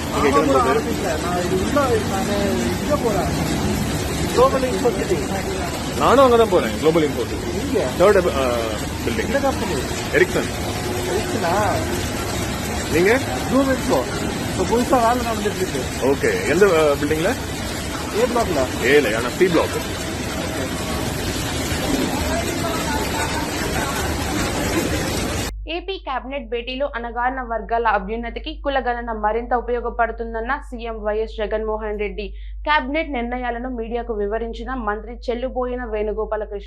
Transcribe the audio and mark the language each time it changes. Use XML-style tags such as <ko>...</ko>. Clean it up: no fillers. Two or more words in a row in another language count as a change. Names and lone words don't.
<ta>நானும் அங்கதான் போறேன்.</ta> <en>Global Import 3rd building Ericsson.</en> <ta>நீங்க புதுசா வேலை நடந்துட்டு இருக்கு. ஓகே, எந்த பில்டிங்ல? A blockல. ஏல ஆனா C block.</ta> <te>ఏపీ కేబినెట్ భేటీలో అణగారిన వర్గాల అభ్యున్నతికి కులగణన మరింత ఉపయోగపడుతుందన్న సీఎం వైఎస్ జగన్మోహన్ రెడ్డి. కేబినెట్ నిర్ణయాలను మీడియాకు వివరించిన మంత్రి చెల్లుబోయిన వేణుగోపాలకృష్ణ.</te>